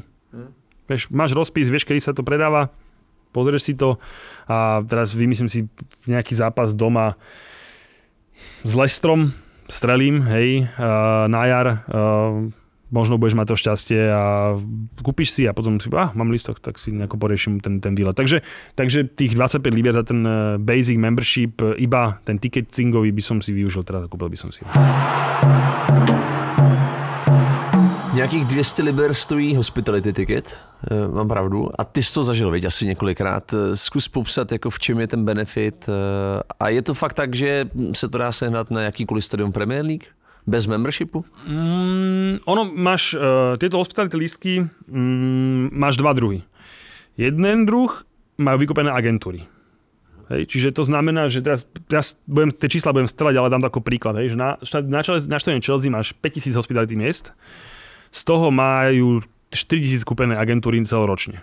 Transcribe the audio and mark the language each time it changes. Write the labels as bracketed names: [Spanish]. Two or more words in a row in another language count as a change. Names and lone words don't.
[Slovak] Vieš, máš rozpis, vieš, kedy sa to predáva, pozrieš si to a teraz vymyslím si nejaký zápas doma s Leicesterom, strelím, hej, na jar, možno budeš mať to šťastie a kúpiš si a potom si, mám lístok, tak si nejako poriešim ten výlet. Takže tých 25 libier za ten [English] basic membership, [Slovak] iba ten ticketingový by som si využil, teda kúpil by som si. [Czech] Nějakých 200 liber stojí [English] hospitality ticket, [Czech] mám pravdu, a ty jsi to zažil, viď, asi několikrát. Zkus popsat, jako v čem je ten benefit a je to fakt tak, že se to dá sehnat na jakýkoliv stadion Premier League? Bez membershipu? [Slovak] Ono máš, tieto hospitality lístky máš dva druhy. Jeden druh majú vykúpené agentúry. Hej, čiže to znamená, že teraz tie čísla budem strelať, ale dám to ako príklad. Hej, že na štadióne Chelsea máš 5000 hospitality miest, z toho majú 4000 kúpené agentúry celoročne.